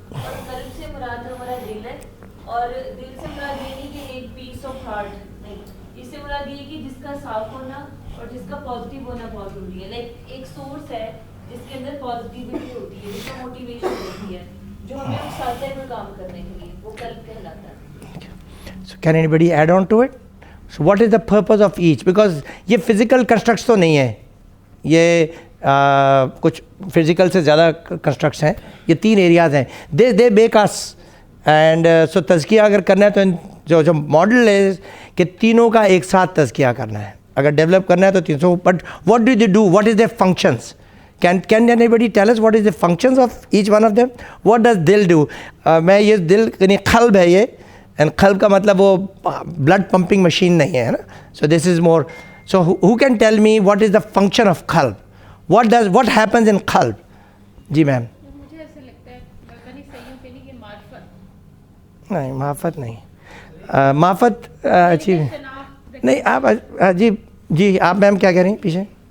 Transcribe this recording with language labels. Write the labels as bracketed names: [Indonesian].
[Urdu] اور قلب سے مراد ہمارا دل ہے, اور دل سے مراد یہ نہیں کہ ایک پیس آف ہارٹ نہیں, اس سے مراد یہ کہ جس کا صاف ہونا اور جس کا پازیٹیو ہونا بہت ضروری ہے. لائک ایک سورس ہے جس کے اندر پازیٹیوٹی ہوتی ہے, جس کا موٹیویشن ہوتی ہے, جو ہمیں اکساتا ہے کوئی کام کرنے کے لیے, وہ قلب کہلاتا ہے. [English] So can anybody add on to it? So what is the purpose of each? Because [Urdu] یہ فزیکل کنسٹرکٹس تو نہیں ہیں, یہ کچھ فزیکل سے زیادہ کنسٹرکٹس ہیں. یہ تین ایریاز ہیں. [English] They make us. And so [Urdu] تزکیہ اگر کرنا ہے تو جو ماڈل ہے کہ تینوں کا ایک ساتھ تزکیہ کرنا ہے. اگر ڈیولپ کرنا ہے تو تینوں. [English] But what do they do, what is their functions? Can anybody tell us what is the functions of each one of them? What does dil do? [Urdu] میں یہ دل یعنی قلب ہے یہ, اینڈ قلب کا مطلب وہ بلڈ پمپنگ مشین نہیں ہے نا. [English] So this is more. سو who can tell me what is the function of qalb? What happens in qalb? [Urdu] جی میم. مجھے ایسا لگتا ہے بنی صحیحوں پہ نہیں کہ معرفت نہیں, معرفت نہیں. معرفت اچھی نہیں. آپ جی جی آپ میم کیا کہہ رہی ہیں پیچھے؟